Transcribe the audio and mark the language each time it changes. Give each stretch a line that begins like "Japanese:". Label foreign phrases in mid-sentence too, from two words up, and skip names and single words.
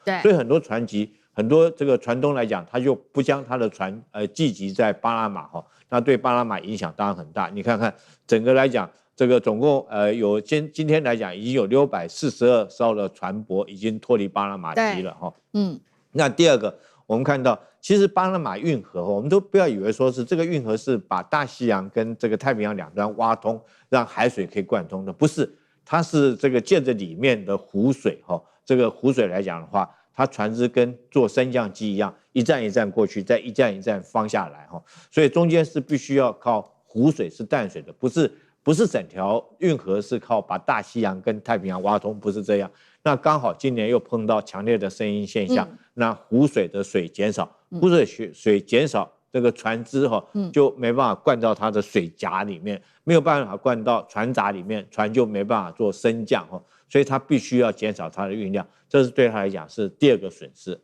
Chinese: 對，所以很多船籍，很多這個船東來講，他就不將他的船寄籍在巴拿馬那對巴拿馬影響當然很大。你看看整個來講， 這個總共有今天來講已經有642艘的船舶已經脫離巴拿馬堤了哈。那第二個，我們看到其實巴拿馬運河，我們都不要以為說是這個運河是把大西洋跟這個太平洋兩端挖通，讓海水可以貫通的，不是，它是這個借着裡面的湖水哈，這個湖水來講的話，它船只跟坐升降機一樣，一站一站過去，再一站一站放下來哈，所以中間是必須要靠湖水是淡水的，不是整條運河是靠把大西洋跟太平洋挖通，不是這樣。那剛好今年又碰到強烈的聲音現象，那湖水的水減少，湖水減少，這個船只就沒辦法灌到它的水閘裡面，沒有辦法灌到船閘裡面，船就沒辦法做升降所以它必須要減少它的運量，這是對它來講是第二個損失。